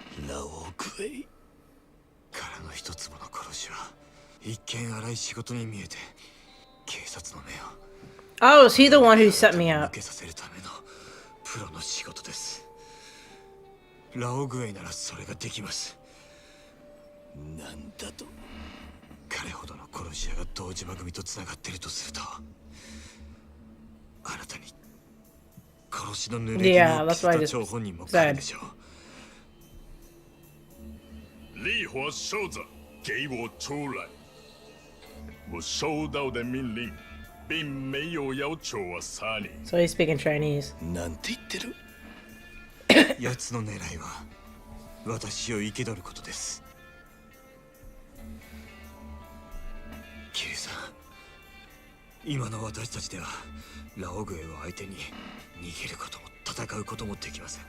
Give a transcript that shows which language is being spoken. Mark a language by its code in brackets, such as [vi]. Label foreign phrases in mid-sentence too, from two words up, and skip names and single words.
[ja] ラオグエイ。からの一つもの殺しは一見荒い仕事に見えて、警察の目を [en] Oh, is he the one who set me [ja] 向 [en] up? [ja] けさせるためのプロの仕事です。ラオグエイならそれができます。なんだと。彼ほどの殺し屋が堂島組とつながっているとすると、あなたに殺しの濡れ衣を着せた張本人も彼でしょう。 [zh] 烈火烧着，给我出来！我收到的命令，并没有要求我杀你。 [en] So he's speaking Chinese. [ja] なんて言ってる。奴の狙いは私を生け取ることです。キリさん、今の私たちではラオグエを相手に逃げることも戦うこともできません。